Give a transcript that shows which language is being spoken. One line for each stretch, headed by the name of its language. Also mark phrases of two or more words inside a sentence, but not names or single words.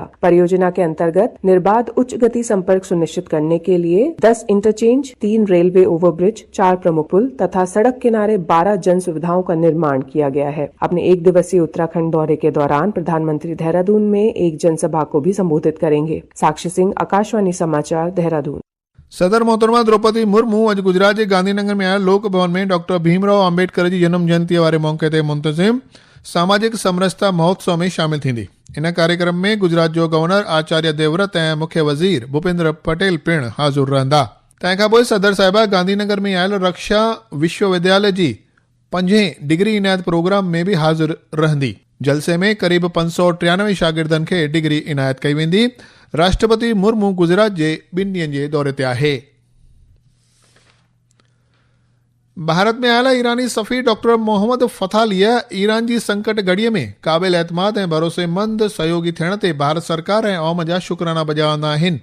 Hindi: परियोजना के अंतर्गत निर्बाध उच्च गति संपर्क सुनिश्चित करने के लिए 10 इंटरचेंज, 3 रेलवे ओवरब्रिज, 4 प्रमुख पुल तथा सड़क किनारे 12 जन सुविधाओं का निर्माण किया गया है। अपने 1 दिवसीय उत्तराखंड दौरे के दौरान प्रधानमंत्री देहरादून में एक जनसभा को भी संबोधित करेंगे। साक्षी सिंह, आकाशवाणी समाचार, देहरादून।
Sindhi: सदर मोहतरमा द्रौपदी मुर्मू अॼु गुजरात जे गांधीनगर में आयल लोक भवन में डॉक्टर भीमराव अम्बेडकर जी जन्म जयंतीअ वारे मौक़े ते मुंतज़िम सामाजिक समरसता महोत्सव में शामिल थींदी। इन कार्यक्रम में गुजरात जो गवर्नर आचार्य देवव्रत ऐं मुख्य वज़ीर भूपेंद्र पटेल पिणु हाज़ुर रहंदा। तंहिंखां पोइ सदर साहिबा गांधीनगर में आयल रक्षा विश्वविद्यालय जी 5 डिग्री इनायत प्रोग्राम में भी हाज़िर रहंदी। जलसे में करीब 593 शागिर्दनि खे डिग्री इनायत कई वेंदी। राष्ट्रपति मुर्मू गुजरात जे 2 ॾींहनि जे दौरे ते आहे। भारत में आयल ईरानी सफ़ीर डॉक्टर मोहम्मद फथालीह ईरान जी संकट घड़ीअ में क़ाबिल एतमाद ऐं भरोसेमंद सहयोगी थियण ते भारत सरकार ऐं अवाम जा शुक्राना बजावंदा आहिनि।